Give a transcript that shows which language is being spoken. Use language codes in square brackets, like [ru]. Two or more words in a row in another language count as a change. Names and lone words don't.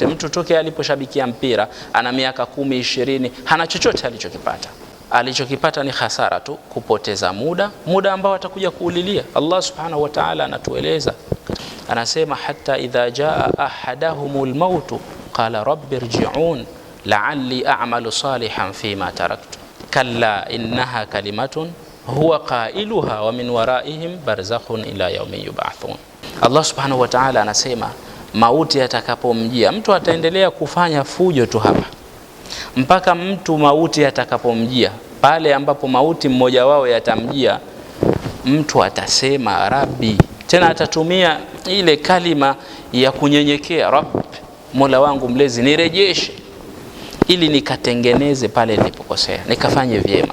[sw] Mtu toke aliposhabikia mpira ana miaka 10, 20, hana chochote alichokipata. Alichokipata ni hasara tu, kupoteza muda ambao atakuja kuulilia. [ar] الله سبحانه وتعالى [sw] anatueleza, anasema [ar] حتى إذا جاء أحدهم الموت قال رب ارجعون لعلي أعمل صالحا فيما تركت كلا إنها كلمة هو قائلها ومن ورائهم برزخ إلى يوم يبعثون. الله سبحانه وتعالى [sw] anasema mauti yatakapomjia mtu ataendelea kufanya fujo tu hapa mpaka mtu mauti yatakapomjia. Pale ambapo mauti mmoja wao yatamjia, mtu atasema Rabbi, tena atatumia ile kalima ya kunyenyekea, Rabb, Mola wangu mlezi, nirejeshe ili nikatengeneze pale nilipokosea, nikafanye vyema.